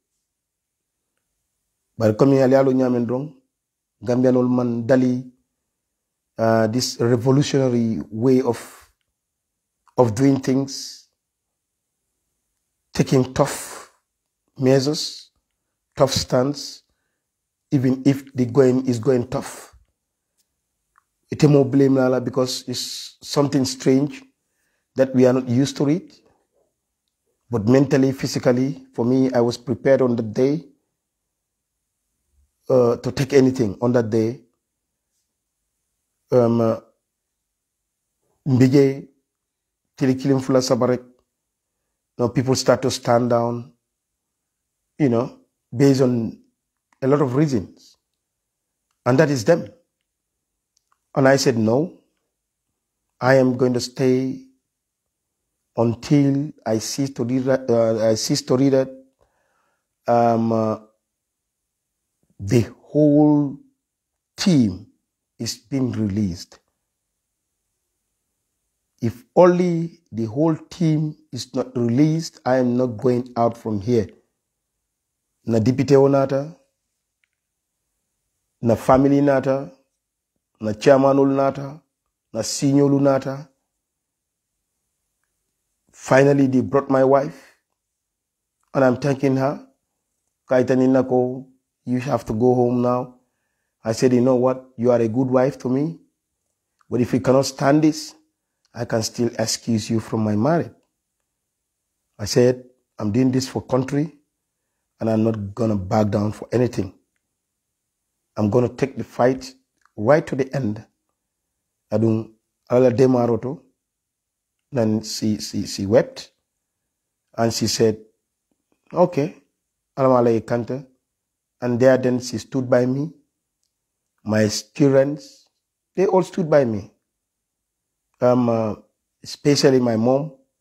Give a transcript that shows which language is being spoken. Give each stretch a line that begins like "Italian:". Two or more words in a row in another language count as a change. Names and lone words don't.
English: But coming
Mandingo: alialo nyamendrong,
English: Gambian old man Dali, this revolutionary way of doing things, taking tough measures, tough stance, even if the going is going tough. It's more blame lala because it's something strange that we are not used to it. But mentally, physically, for me, I was prepared on the day to take anything on that day.
Mandingo: Mbige tilikilim fula sabarek.
English: Now people start to stand down, you know, based on a lot of reasons. And that is them. And I said, no, I am going to stay until I cease to read that the whole team is being released. If only the whole team is not released, I am not going out from here.
Mandingo: Na dipite nata, na family nata, na chairman nata, na senior nata.
English: Finally, they brought my wife, and I'm thanking her. Kaitanina, you have to go home now. I said, you know what? You are a good wife to me. But if you cannot stand this, I can still excuse you from my marriage. I said, I'm doing this for country, and I'm not going to back down for anything. I'm going to take the fight right to the end.
Mandingo: Adung ala demaroto.
English: Then she wept, and she said, okay,
Mandingo: alamala kanta.
English: And there then she stood by me. My students, they all stood by me. Especially my mom.